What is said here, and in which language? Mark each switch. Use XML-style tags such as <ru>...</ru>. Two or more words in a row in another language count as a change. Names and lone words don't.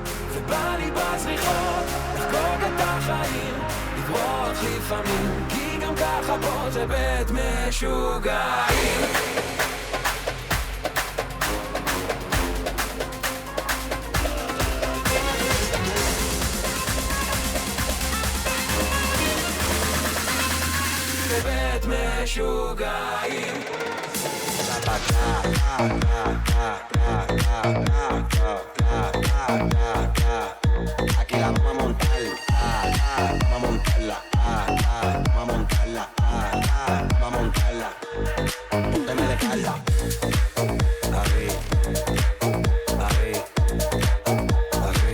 <he>ובא לי בזריחות, לחגוג את החיים, לברוח לפעמים, כי גם ככה פה זה בית משוגעים. זה בית משוגעים.</he> <es>Aquí la vamos a montar, vamos a montarla, vamos a montarla, vamos a montarla. Pónteme de carla. Ahí, ahí, ahí.</es>